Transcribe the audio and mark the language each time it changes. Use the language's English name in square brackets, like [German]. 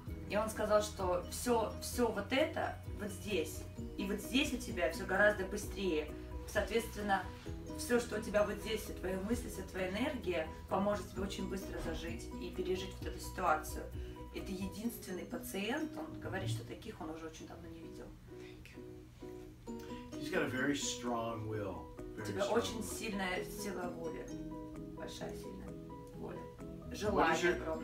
[Russian] И он сказал, что все вот это вот здесь, и вот здесь у тебя все гораздо быстрее. Соответственно, все, что у тебя вот здесь, все твои мысли, вся твоя энергия поможет тебе очень быстро зажить и пережить вот эту ситуацию. Это единственный пациент, он говорит, что таких он уже очень давно не видел. [English] He's got a very strong will. [Russian] У тебя очень сильная сила воли, большая сильная воля, желание огромное.